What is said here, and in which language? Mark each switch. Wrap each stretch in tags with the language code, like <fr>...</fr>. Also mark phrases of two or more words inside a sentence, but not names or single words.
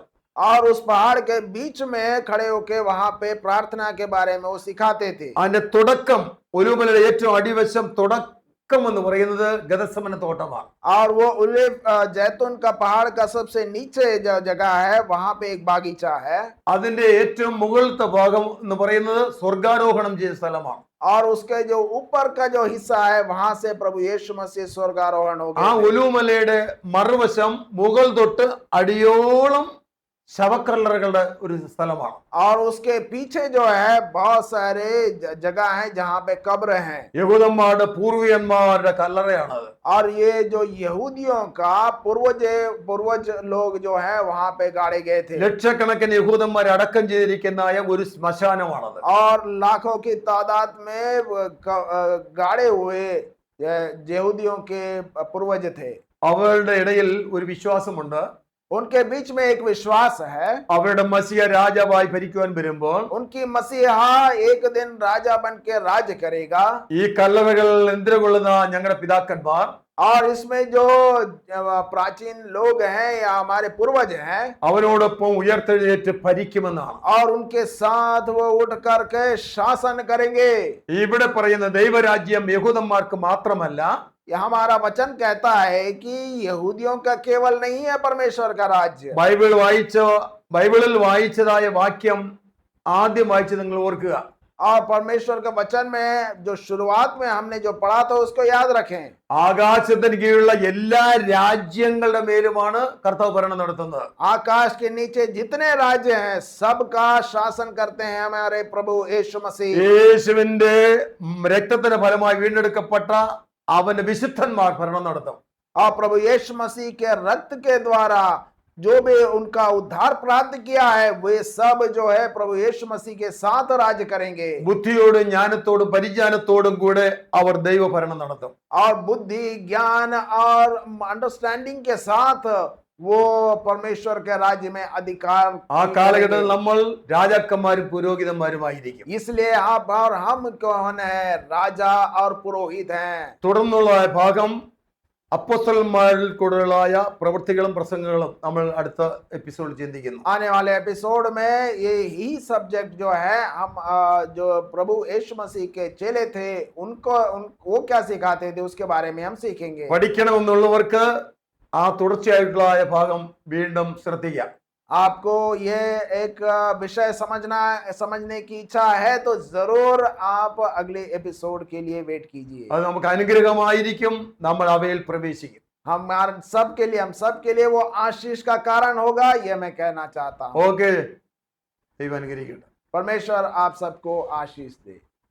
<hi>और उस पहाड़ के बीच में खड़े होके वहां पे प्रार्थना के बारे में वो सिखाते थे।</hi> <ml>അതിന്റെ തുടക്കം ഒലൂമലയുടെ ഏറ്റവും അടിവശം തുടക്കം എന്ന് പറയുന്നത് ഗദസമന തോട്ടമാണ്.</ml> <hi>और वो उल्लेख जैतून का पहाड़ का सबसे नीचे जो जगह है वहां पे एक बागीचा है।</hi> <ml>അതിന്റെ ഏറ്റവും മുകളിലത്തെ ഭാഗം എന്ന് പറയുന്നത് സ്വർഗാരോഹണം ചെയ്ത സ്ഥലമാണ്.</ml> <hi>और उसके जो ऊपर का जो हिस्सा है वहां से प्रभु यीशु मसीह स्वर्गारोहण हो ആ गए।</hi> <ml>ഒലൂമലയുടെ മറുവശം മുകൾ തൊട്ട് അടിയോളം ശവക്കല്ലറകളുടെ ഒരു സ്ഥലമാണ്.</ml> <hi>और उसके पीछे जो है बहुत सारे जगह हैं जहां पे कब्र हैं।</hi> <ml>യഹൂദന്മാരുടെ പൂർവികന്മാരുടെ കല്ലറയാണത്.</ml> <hi>और ये जो यहूदियों का पूर्वज लोग जो है वहां पे गाड़े गए थे।</hi> <ml>ലക്ഷക്കണക്കിന് യഹൂദന്മാരെ അടക്കം ചെയ്തിരിക്കുന്ന ഒരു ശ്മശാനമാണത്.</ml> <hi>और लाखों की तादाद में गाड़े हुए यहूदियों के पूर्वज थे।</hi> <ml>അവരുടെ ഇടയിൽ ഒരു വിശ്വാസമുണ്ട്.</ml> <hi>उनके बीच में एक विश्वास है।</hi> <ml>അവരുടെ മസിയ രാജാവായി ഭരിക്കുവാൻ വരുമ്പോൾ</ml> <hi>उनकी मसीहा एक दिन राजा बन के राज करेगा।</hi> <ml>ഈ കല്ലറകൾ എന്തിനുകൊള്ളുന്ന ഞങ്ങളുടെ പിതാക്കന്മാർ</ml> <hi>और इसमें जो प्राचीन लोग हैं या हमारे पूर्वज हैं</hi> <ml>അവനോടൊപ്പം ഉയർത്തെഴുന്നേറ്റ് ഭരിക്കുമെന്നാണ്.</ml> <hi>और उनके साथ वो उठ करके शासन करेंगे।</hi> <ml>ഇവിടെ പറയുന്ന ദൈവരാജ്യം യഹൂദന്മാർക്ക് മാത്രമല്ല,</ml> <hi>यह हमारा वचन कहता है कि यहूदियों का केवल नहीं है परमेश्वर का राज्य।</hi> <ml>ബൈബിളിൽ വായിച്ചതായ വാക്യം ആദ്യം വായിച്ചത് നിങ്ങൾ ഓർക്കുക.</ml> <hi>और परमेश्वर के वचन में जो शुरुआत में हमने जो पढ़ा था उसको याद रखें।</hi> <ml>ആകാശത്തിന് കീഴിലുള്ള എല്ലാ രാജ്യങ്ങളുടെ മേലുമാണ് കർത്താവ് ഭരണം നടത്തുന്നത്.</ml> <hi>आकाश के नीचे जितने राज्य हैं सबका शासन करते हैं हमारे प्रभु यीशु मसीह।</hi> <ml>യേശുവിന്റെ രക്തത്തിന് ഫലമായി വീണ്ടെടുക്കപ്പെട്ട അവന്റെ വിശുദ്ധന്മാർ ഭരണം നടത്തും.</ml> <hi>और प्रभु यीशु मसीह के रक्त के द्वारा जो भी उनका उद्धार प्राप्त किया है वे सब जो है प्रभु यीशु मसीह के साथ राज करेंगे।</hi> <ml>ബുദ്ധിയോടും ജ്ഞാനത്തോടും പരിജ്ഞാനത്തോടും കൂടെ അവർ ദൈവ ഭരണം നടത്തും.</ml> <hi>और बुद्धि ज्ञान और अंडरस्टैंडिंग के साथ वो परमेश्वर के राज्य में अधिकार</hi> <ml>ആ കാലഘട്ടത്തിൽ നമ്മൾ രാജാക്കന്മാരും പുരോഹിതന്മാരുമായിരിക്കും.</ml> <hi>इसलिए आप और हम कौन है? राजा और पुरोहित हैं।</hi> <ml>തുടർന്നുള്ള ഭാഗം അപ്പോസ്തലന്മാരിൽ കൂടുതലായ പ്രവൃത്തികളും പ്രസംഗങ്ങളും നമ്മൾ അടുത്ത എപ്പിസോഡിൽ ചിന്തിക്കുന്നു.</ml> <hi>आने वाले एपिसोड में ये ही सब्जेक्ट जो है हम जो प्रभु यीशु मसीह के चेले थे वो क्या सिखाते थे उसके बारे में हम सीखेंगे।</hi> <ml>പഠിക്കണമെന്നുള്ളവർക്ക് ആ തുടർച്ചയായിട്ടുള്ള ഭാഗം വീണ്ടും ശ്രദ്ധിക്കാം.</ml> <hi>आपको ये एक विषय समझने की इच्छा है तो जरूर आप अगले एपिसोड के लिए वेट कीजिए।</hi> <ml>അത് നമുക്ക് അനുഗ്രഹമായിരിക്കും. നമ്മൾ അവയിൽ പ്രവേശിക്കും.</ml> <hi>हम सब के लिए वो आशीष का कारण होगा, ये मैं कहना चाहता हूँ।</hi> <ml>ഓക്കെ, ദൈവം അനുഗ്രഹിക്കട്ടെ.</ml> <hi>परमेश्वर आप सबको आशीष दे।</hi>